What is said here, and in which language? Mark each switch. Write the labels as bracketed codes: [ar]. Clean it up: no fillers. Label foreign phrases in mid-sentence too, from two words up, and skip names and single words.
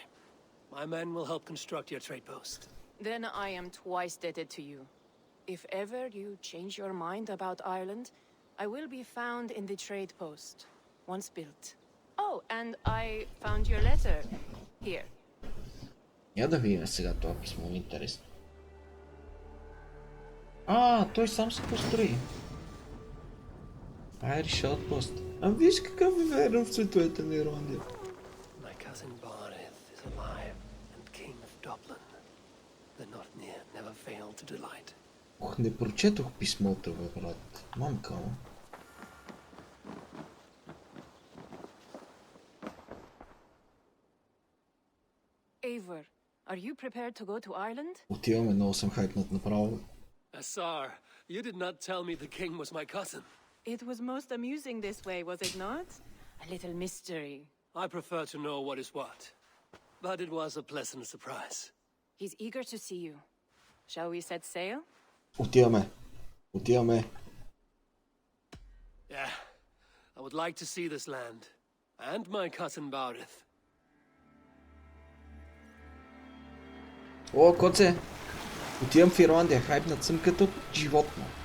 [en] My men will help construct your trade post. Then I am twice indebted to you. If ever you change your mind about Ireland, I will be found in the trade post, once built. Oh, and I found your letter. Here. [bg] Я да видим сега това писмо, интересно. Той сам се построи. Irish Outpost. Виж какъв е верен в цветовете на Ирландия. [en] My cousin Barith is alive and king of Dublin. The Northnir never failed to delight. [bg] Не прочетох писмото, бе, брат. Мамка му. [en] Eivor, are you prepared to go to Ireland? [bg] Отиваме, много съм хайпнат направо. [en] Azar, you did not tell me the king was my cousin. It was most amusing this way, was it not? A little mystery. I prefer to know what is what. But it was a pleasant surprise. He's eager to see you. Shall we set sail? [bg] Отиваме. Отиваме. [en] Yeah, I would like to see this land. And my cousin Barith. [bg] О, коце! Отивам в Ирландия, хайпнат съм като животно.